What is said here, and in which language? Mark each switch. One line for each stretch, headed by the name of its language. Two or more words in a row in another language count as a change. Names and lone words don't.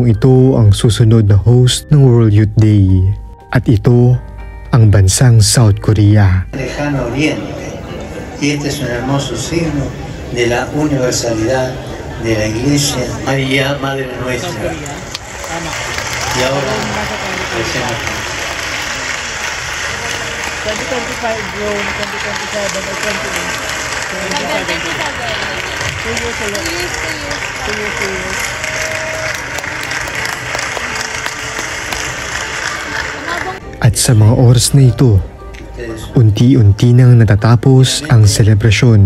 Filipino: ito ang susunod na host ng World Youth Day at ito ang bansang South Korea.
Spanish: Lejano Oriente. Y este es un hermoso signo de la universalidad de la Iglesia María, Madre Nuestra. Y ahora, recemos.
English: 2025 bro, 2027 or 2027. 2 years.
Filipino: At sa mga oras na ito, unti-unti nang natatapos ang selebrasyon.